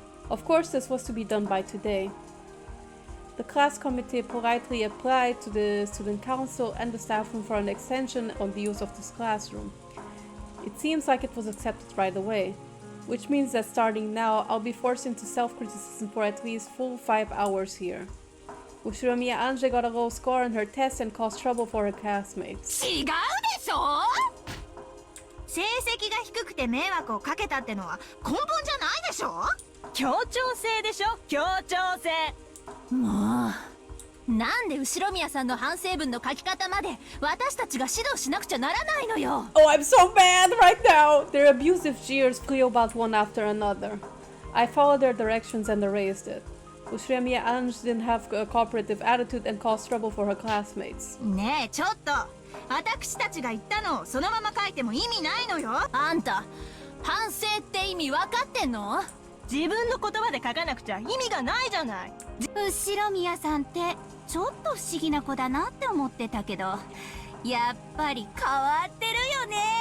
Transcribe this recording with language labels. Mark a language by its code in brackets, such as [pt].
[en] Of course, this was to be done by today. The class committee politely applied to the student council and the staff room for an extension on the use of this classroom. It seems like it was accepted right away, which means that starting now, I'll be forced into self-criticism for at least full 5 hours here. Ushiromiya Ange got a low score on her test and caused trouble for her classmates. [ja] 違うでしょ？成績が低くて迷惑をかけたってのは根本じゃないでしょ？協調性でしょ、協調性。もうなんで後宮さんの反省文の書き方まで私たちが指導しなくちゃならないのよ。 [en] Oh, I'm so mad right now! Their abusive jeers flew about one after another. I followed their directions and erased it. Ushiromiya Ange didn't have a cooperative attitude and caused trouble for her classmates. [ja] ねえちょっと私たちが言ったのをそのまま書いても意味ないのよ。あんた反省って意味分かってんの？自分の言葉で書かなくちゃ意味がないじゃない。後宮さんってちょっと不思議な子だなって思ってたけどやっぱり変わってるよね。